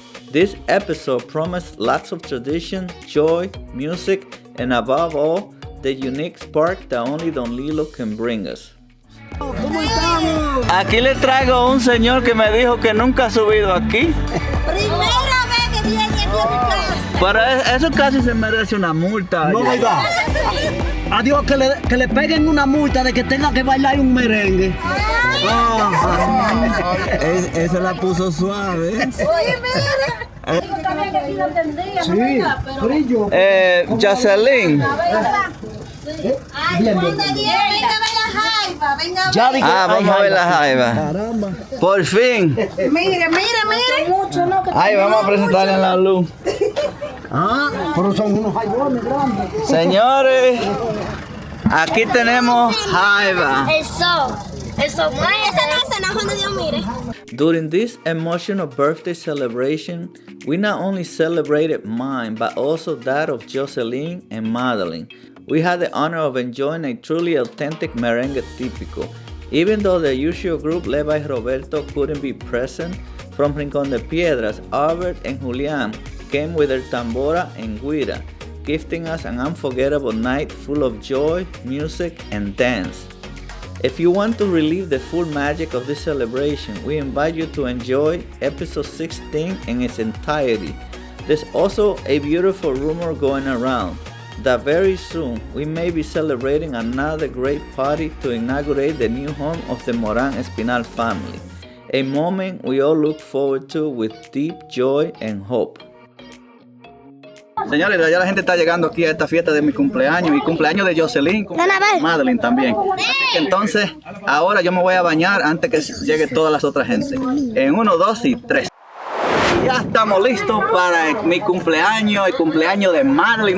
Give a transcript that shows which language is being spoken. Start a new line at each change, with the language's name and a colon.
English: This episode promised lots of tradition, joy, music, and above all, the unique spark that only Don Lilo can bring us.
Spanish: Aquí le traigo un señor que me dijo que nunca ha subido aquí. Primera vez que viene aquí a mi casa. Pero eso casi se merece una multa. No, oiga. Adiós, que le peguen una multa de que tenga que bailar un merengue. Esa la puso suave. Oye, mira. Sí, brillo. Jocelyn. Ay, Bien, Juan de Dios, venga a ver la jaiba, venga a Ya ver. dije, Vamos a ver la jaiba. Caramba. Por fin. Mire. Mucho, ¿no? Ay, vamos a presentarle en la luz. Pero son unos jaibones grandes. Señores, aquí tenemos jaiba. Eso, no es Juan de Dios, mire.
English: During this emotional birthday celebration, we not only celebrated mine, but also that of Jocelyn and Madeline. We had the honor of enjoying a truly authentic merengue típico. Even though the usual group led by Roberto couldn't be present, from Rincón de Piedras, Albert and Julián came with their tambora and guira, gifting us an unforgettable night full of joy, music, and dance. If you want to relive the full magic of this celebration, we invite you to enjoy episode 16 in its entirety. There's also a beautiful rumor going around that very soon we may be celebrating another great party to inaugurate the new home of the Morán Espinal family, a moment we all look forward to with deep joy and hope.
Spanish: Señores, ya la gente está llegando aquí a esta fiesta de mi cumpleaños y cumpleaños de Jocelyn, Madeline también. Así que entonces, ahora yo me voy a bañar antes que llegue todas las otras gente. En 1, 2 y 3. Ya estamos listos para mi cumpleaños, el cumpleaños de Madeline.